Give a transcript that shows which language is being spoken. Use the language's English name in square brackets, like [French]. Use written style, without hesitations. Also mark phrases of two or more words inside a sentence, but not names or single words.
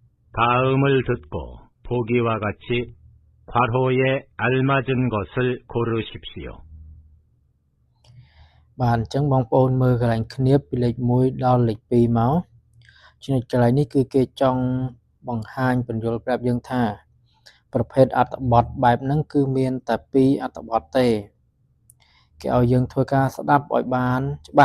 [Korean] 다음을 듣고 보기와 같이 괄호에 알맞은 것을 고르십시오. [Khmer] បាទអញ្ចឹងបងប្អូនមើលកន្លែងគ្នាពីលេខ1ដល់លេខ2មកចំណុចកន្លែងនេះគឺគេចង់បង្ហាញពន្យល់ប្រាប់យើងថាប្រភេទអត្ថបទបែបហ្នឹងគឺមានតែ2អត្ថបទទេគេឲ្យយើងធ្វើការស្ដាប់ឲ្យបានច្បា